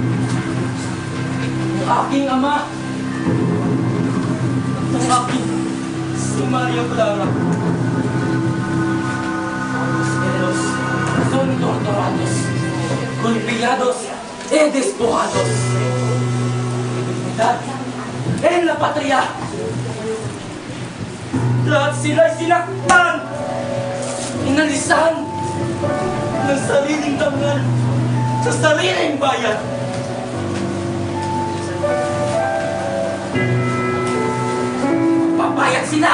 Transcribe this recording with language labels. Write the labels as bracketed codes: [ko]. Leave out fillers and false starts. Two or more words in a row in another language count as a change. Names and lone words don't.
[tl] ang aking ama, ang aking si Maria Clara. [es] Los Eros son torturados, golpeados y despojados. Dignidad en la patria. [tl] Lahat sila'y sinaktan, inalisan ng sariling dangal sa sariling bayan. Magbabayad sila!